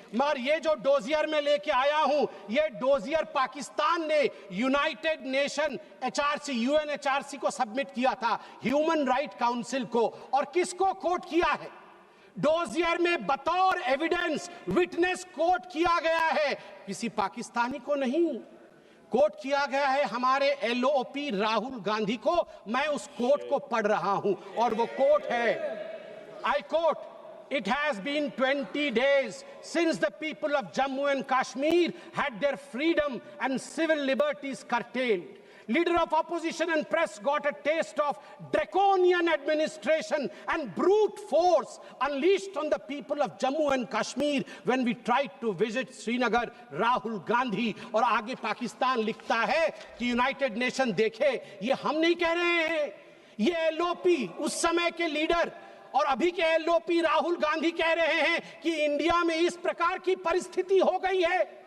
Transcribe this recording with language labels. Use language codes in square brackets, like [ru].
[hi] मगर ये जो डोजियर में लेके आया हूं, ये डोजियर पाकिस्तान ने यूनाइटेड नेशन एचआरसी, यूएनएचआरसी को सबमिट किया था, ह्यूमन राइट काउंसिल को। और किसको कोट किया है? डोजियर में बतौर एविडेंस, विटनेस कोट किया गया है, किसी पाकिस्तानी को नहीं, कोट किया गया है हमारे एलओपी राहुल गांधी को। मैं उस कोट को पढ़ रहा हूं और वो कोट है, I quote, [en] It has been 20 days since the people of Jammu and Kashmir had their freedom and civil liberties curtailed. Leader of opposition and press got a taste of draconian administration and brute force unleashed on the people of Jammu and Kashmir when we tried to visit Srinagar. Rahul Gandhi। [hi] और आगे पाकिस्तान लिखता है कि United nation देखे, ये हम नहीं कह रहे हैं, ये एलओपी उस समय के लीडर और अभी के एलओपी राहुल गांधी कह रहे हैं कि इंडिया में इस प्रकार की परिस्थिति हो गई है।